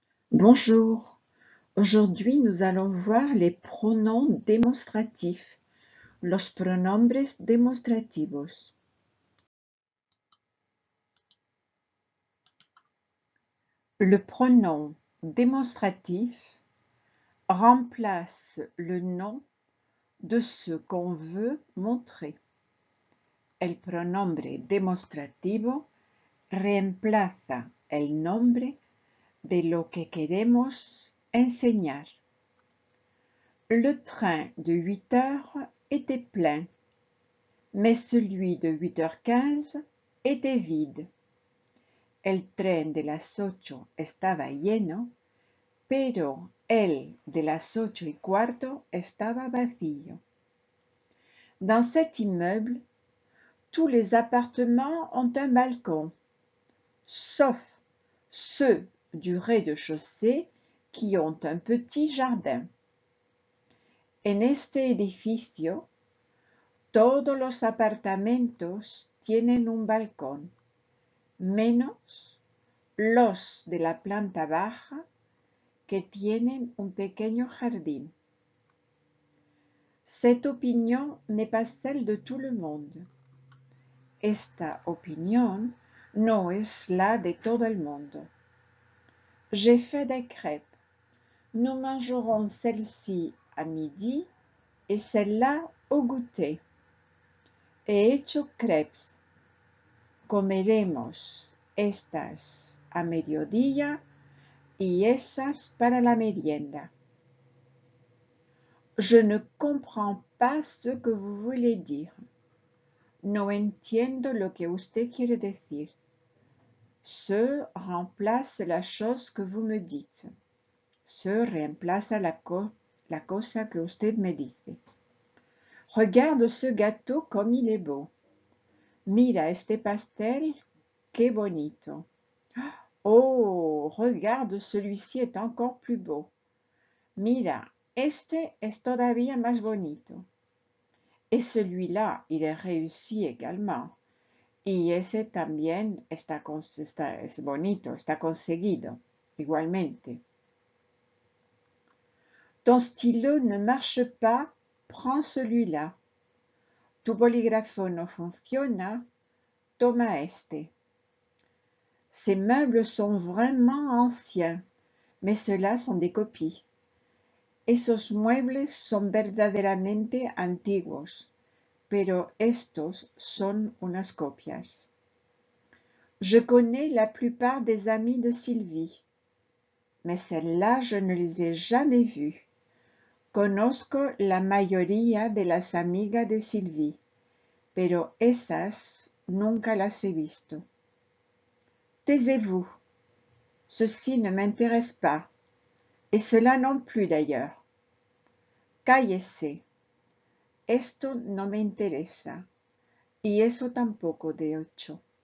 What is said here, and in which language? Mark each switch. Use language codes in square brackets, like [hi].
[fr] Bonjour, aujourd'hui nous allons voir les pronoms démonstratifs, [es] los pronombres demostrativos. [fr] Le pronom démonstratif remplace le nom de ce qu'on veut montrer. [es] El pronombre demostrativo reemplaza el nombre de lo que queremos enseñar. [fr] Le train de 8 heures était plein, mais celui de 8h15 était vide. [es] El tren de las 8 estaba lleno, pero el de las 8:15 estaba vacío. [fr] Dans cet immeuble, tous les appartements ont un balcon, sauf ceux du rez-de-chaussée qui ont un petit jardin. [es] En este edificio, todos los apartamentos tienen un balcón, menos los de la planta baja que tienen un pequeño jardín. [fr] Cette opinión n'est pas celle de tout le monde. [es] Esta opinión no es la de todo el mundo. [fr] J'ai fait des crêpes. Nous mangerons celle-ci à midi et celle-là au goûter. [es] He hecho crepes. Comeremos estas a mediodía y esas para la merienda. [fr] Je ne comprends pas ce que vous voulez dire. [es] No entiendo lo que usted quiere decir. [fr] Ce remplace la chose que vous me dites. Ce remplace [es] la cosa que usted me dice. [fr] Regarde ce gâteau comme il est beau. [es] Mira este pastel, qué bonito. [fr] Oh, regarde, celui-ci est encore plus beau. [es] Mira, este es todavía más bonito. [fr] Et celui-là, il est réussi également. [es] Y ese también es bonito, está conseguido, igualmente. [fr] Ton stylo ne marche pas, prends celui-là. [es] Tu bolígrafo no funciona, toma este. [fr] Ces meubles sont vraiment anciens, mais ceux-là sont des copies. [es] Esos muebles son verdaderamente antiguos, pero estos son unas copias. [fr] Je connais la plupart des amis de Sylvie, mais celles-là je ne les ai jamais vues. [es] Conozco la mayoría de las amigas de Sylvie, pero esas nunca las he visto. [fr] Taisez-vous. Ceci ne m'intéresse pas, et cela non plus d'ailleurs. [es] Cállese. Esto no me interesa, y eso tampoco de hecho.